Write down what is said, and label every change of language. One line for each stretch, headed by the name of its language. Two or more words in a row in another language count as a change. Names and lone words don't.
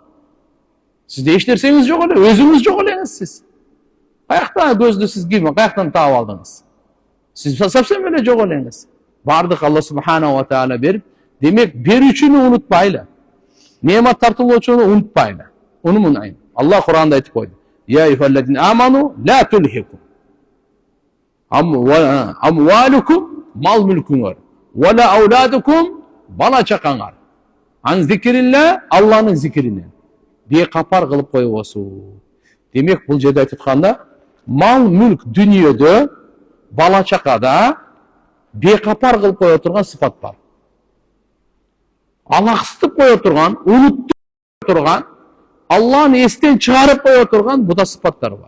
Kyrgyz: Сизде эч нерсеңиз жок эле, өзүңүз жок элеңиз сиз. Каяктан көздү сиз ким, каяктан таап алдыңыз? Сиз совсем эле жок элеңиз. Бардык
Arabic: الله سبحانه وتعالى
Kyrgyz: берип, демек берүүчүнү унутпайлы. Немат тартуулоочуну унутпайлы. Уну мунайын. Алла Кур'анда айтып койду.
Arabic: يا أيها الذين آمنوا لا تلهكم أموالكم,
Kyrgyz: мал мүлкүңөр,
Arabic: ولا أولادكم,
Kyrgyz: бала чакаңар.
Arabic: عن ذكر الله,
Kyrgyz: Алланын зикиринен бейкапар кылып койбосу. Демек бул жерде айтып атканда, мал мүлк дүниеде, бала чакада бейкапар кылып кое турган сыпат бар. Алаксытып кое турган, унуттуп кое турган, Алланы эстен чыгарып кое турган буда сыпаттар бар.